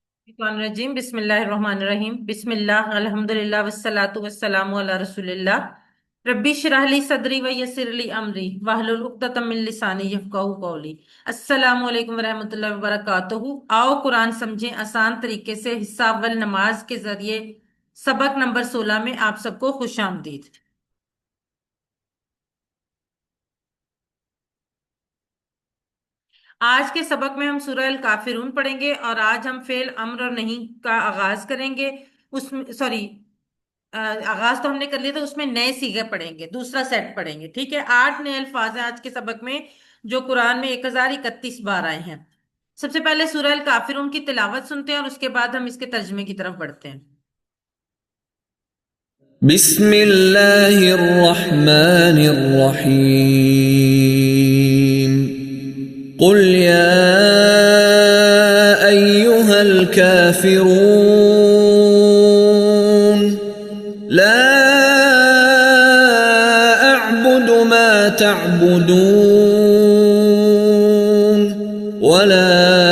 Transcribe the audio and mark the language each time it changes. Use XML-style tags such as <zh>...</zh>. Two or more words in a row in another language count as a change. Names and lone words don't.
<ar>رجيم بسم الله الرحمن الرحيم بسم الله الحمد لله والصلاة والسلام على رسول الله رب اشرح لي صدري ويسر لي أمري واحلل عقدة من لساني يفقهوا قولي. السلام عليكم ورحمة الله وبركاته.</ar> <ur>آؤ قرآن سمجھیں آسان طریقے سے، حصہ اول نماز کے ذریعے سبق نمبر 16 میں آپ سب کو خوش آمدید. آج کے سبق میں ہم سورہ الکافرون پڑھیں گے اور آج ہم</ur> <ar>فعل أمر</ar> <ur>اور نہی کا آغاز کریں گے. اس میں سوری، آغاز تو ہم نے کر لیا تھا، اس میں نئے صیغے پڑھیں گے، دوسرا سیٹ پڑھیں گے. ٹھیک ہے، 8 نئے الفاظ ہیں آج کے سبق میں جو قرآن میں 1031 بار آئے ہیں. سب سے پہلے سورہ الکافرون کی تلاوت سنتے ہیں اور اس کے بعد ہم اس کے ترجمے کی طرف بڑھتے ہیں.</ur> <ar>بسم الله الرحمن الرحيم قل يا أيها الكافرون لا أعبد ما تعبدون ولا</ar>